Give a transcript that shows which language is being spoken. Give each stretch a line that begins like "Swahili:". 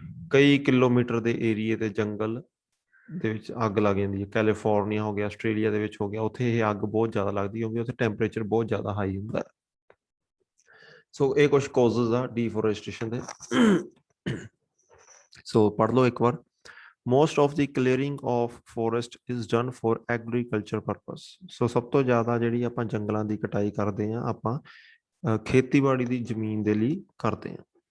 Punjabi: ਕਈ ਕਿਲੋਮੀਟਰ ਦੇ ਏਰੀਏ ਤੇ ਜੰਗਲ ਦੇ ਵਿੱਚ ਅੱਗ ਲੱਗ ਜਾਂਦੀ ਹੈ। ਕੈਲੀਫੋਰਨੀਆ ਹੋ ਗਿਆ, ਆਸਟ੍ਰੇਲੀਆ ਦੇ ਵਿੱਚ ਹੋ ਗਿਆ, ਉੱਥੇ ਇਹ ਅੱਗ ਬਹੁਤ ਜ਼ਿਆਦਾ ਲੱਗਦੀ, ਕਿਉਂਕਿ ਉੱਥੇ ਟੈਂਪਰੇਚਰ ਬਹੁਤ ਜ਼ਿਆਦਾ ਹਾਈ ਹੁੰਦਾ ਹੈ। ਸੋ ਇਹ ਕੁਝ ਕਾਜ਼ਸ ਆ ਡੀਫੋਰੈਸਟ੍ਰੇਸ਼ਨ ਦੇ। ਸੋ ਪੜ੍ਹ ਲਓ ਇੱਕ ਵਾਰ।
English: most of the clearing of forest is done for agriculture purpose।
Punjabi: ਸੋ ਸਭ ਤੋਂ ਜ਼ਿਆਦਾ ਜਿਹੜੀ ਆਪਾਂ ਜੰਗਲਾਂ ਦੀ ਕਟਾਈ ਕਰਦੇ ਹਾਂ ਆਪਾਂ ਖੇਤੀਬਾੜੀ ਦੀ ਜ਼ਮੀਨ ਦੇ ਲਈ ਕਰਦੇ ਹਾਂ।